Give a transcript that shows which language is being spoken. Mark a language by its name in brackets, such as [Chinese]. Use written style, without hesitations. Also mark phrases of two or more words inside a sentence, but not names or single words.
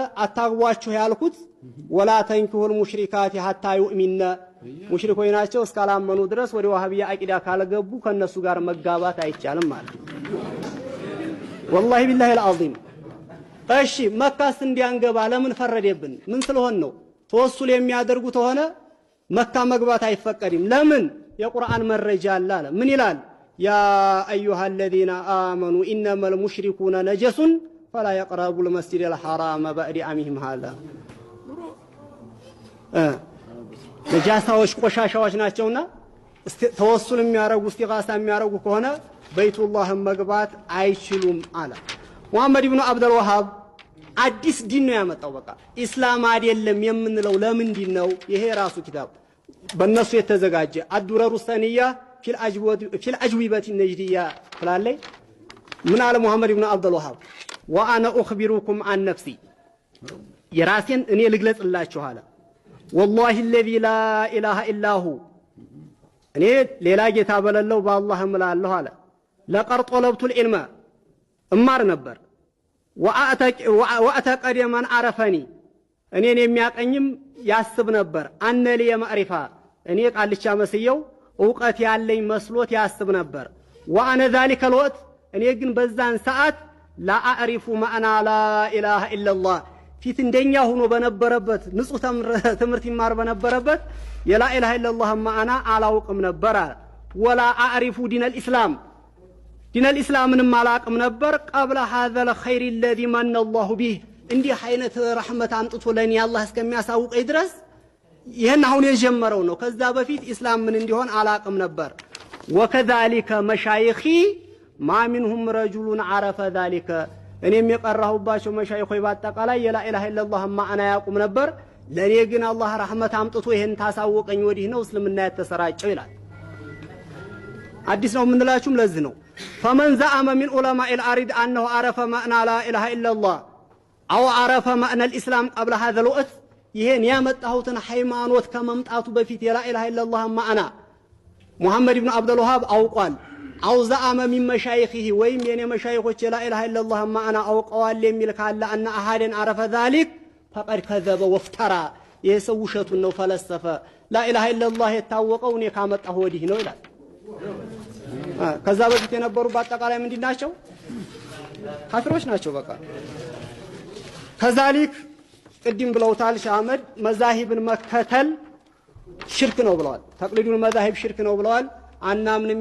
[Amharic] አታግቧቸው ያልኩት [Arabic] ولا تنكحوا المشركات حتى يؤمن [Amharic] ሙሽሪኮች ናቸው እስካላመኑ ድረስ ወደ ዋሃቢያ አቂዳ ካልገቡ ከነሱ ጋር መጋባት አይቻልም ማለት [Arabic] والله بالله العظيم። [Amharic] እሺ መካስ እንዲያንገባ ለምን ፈረደብን? ምን ስለሆነ ነው? ተወሱል የሚያደርጉት ሆነ መካ መግባት አይፈቀድም። ለምን? የቁርአን መረጃ አለ። ምን ይላል? [Arabic] يا أيها الذين آمنوا إنما المشركون نجس فلا يقربوا المسجد الحرام بعد عامهم هذا [Amharic] ነጃሳዎች ቆሻሻዎች ናቸውና ተወሱል የሚያረጉ እስቲጋሳ የሚያረጉ ከሆነ በይቱላህን መግባት አይችሉም አለ። ሙሐመድ ኢብኑ አብዱል ወሃብ አዲስ ዲን ነው ያመጣው። በቃ ኢስላም አይደለም የምንለው ለምንድን ነው? ይሄ ራሱ ኪታብ በእነሱ የተዘጋጀ አዱረሩ ሰኒያ ፊል አጅዊበት ነጅዲያ ፍላለይ ምን አለ ሙሐመድ ኢብኑ አብዱል ወሃብ [Arabic] وأنا أخبركم عن نفسي [Amharic] የራሴን እኔ ልግለጽላችሁ አለ። [Arabic] والله الذي لا اله الا هو [Amharic] እኔ ሌላ ጌታ በሌለው በአላህ እምላለሁ አለ። [Arabic] لقد طلبت العلم [Amharic] እማር ነበር [Arabic] واعتقد من عرفني [Amharic] እኔን የሚያቀኝም ያስብ ነበር። [Arabic] أن لي معرفة [Amharic] እኔ ቃልቻ መስየው ዕውቀት ያለኝ መስሎት ያስብ ነበር። [Arabic] وأنا ذلك الوقت [Amharic] እኔ ግን በዛን ሰዓት [Arabic] لا أعرف معنى لا إله إلا الله [Amharic] ፊት እንደኛ ሆኖ በነበረበት ንጹህ ትምህርት ይማር በነበረበት [Arabic] لا إله إلا الله [Amharic] ማዕና አላውቅም ነበር። [Arabic] ولا أعرف دين الإسلام دين الإسلام [Amharic] አላውቅም ነበር። [Arabic] قبل هذا الخير [Amharic] الذي [Arabic] من الله به [Amharic] እንዲህ አይነት ረህመት አምጥቶ ለኔ አላህ እስከሚያሳውቀኝ ድረስ ይሄን አሁን የጀመረው ነው። ከዛ በፊት ኢስላም ምን እንዲሆን አላውቅም ነበር። [Arabic] وكذلك مشايخي ما منهم رجل عرف [Amharic] ذلك እኔም የቀራሁባቸው መሻይኾች በአጠቃላይ [Arabic] لا إله إلا الله [Amharic] ማዕና ያውቁም ነበር። ለኔ ግን አላህ ረህመት አምጥቶ ይሄን ታሳወቀኝ ወዲህ ነው እስልምና የተሰራጨው ይላል። አዲስ ነው የምንላችሁም ለዚህ ነው። [Arabic] فمن زعم من علماء الارض انه عرف معنى لا اله الا الله او عرف معنى الاسلام قبل هذا [Amharic] الوقت ይሄን ያመጣሁትን ሃይማኖት ከመምጣቱ በፊት [Arabic] لا إله إلا الله [Amharic] ማዕና ሙሐመድ ኢብኑ አብዱል ወሃብ አውቋል። [Arabic] أو زعم من مشايخه [Amharic] ወይም የኔ መሻይኾች [Arabic] لا إله إلا الله [Amharic] ማዕና አውቀዋል የሚል ካለ [Arabic] أن أحدا عرف ذلك فقد كذب وافترى [Amharic] የሰው ውሸቱን ነው ፈለሰፈ። [Arabic] لا إله إلا الله [Amharic] የታወቀው እኔ ካመጣሁ ወዲህ ነው ይላል። ከዛ በፊት የነበሩ በአጠቃላይ ምንድን ናቸው? ካፊሮች ናቸው። በቃ ከዛሊክ ቅድም ብለውታል ሼህ አህመድ መዛሂብን መከተል ሽርክ ነው ብለዋል። [Arabic] تقليد المذاهب [Amharic] ሽርክ ነው ብለዋል። አናምንም